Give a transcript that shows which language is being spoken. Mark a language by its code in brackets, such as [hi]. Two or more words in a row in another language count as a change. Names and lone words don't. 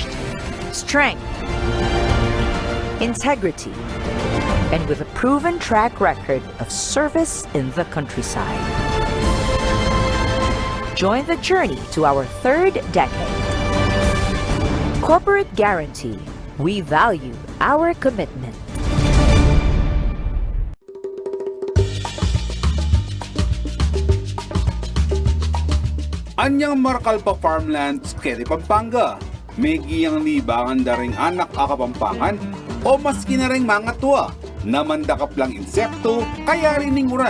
[en] Strength, integrity, and with a proven track record of service in the countryside. Join the journey to our third decade. Corporate Guarantee. We value our commitment. [pam] Anyang Marcalpa Farmlands, Quezon, Pampanga. May giyang libangan da ring anak akapampangan o maski na ring mga tuwa na mandakap lang insekto kaya rininguran.